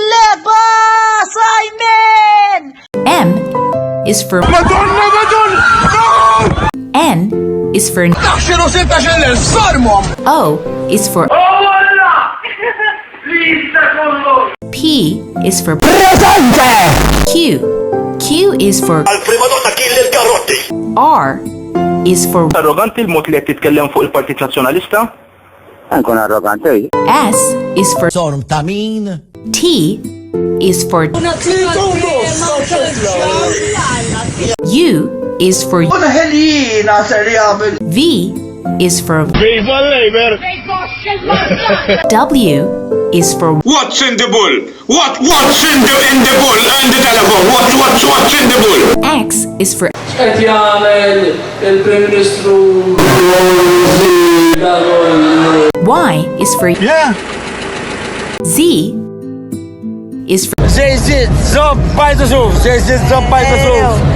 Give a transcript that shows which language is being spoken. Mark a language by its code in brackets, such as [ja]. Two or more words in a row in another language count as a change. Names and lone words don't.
[en] M is for N is for O is for P is for Q is for R is for [mt] Arroganti il-mod li qed titkellem fuq il-Partit Nazzjonalista? Nkun arroganti. [en] S is for [mt] Sorum ta' min? [en] T is for U is for V is for [mt] Viva Labor! [en] W is for What's in the bull? What's in the bull? And the telephone. What's in the bull? X is for [mt] Qed jagħmel il-Prim Ministru [en] Y is for Z is for Zej zid, zob bajta xuf,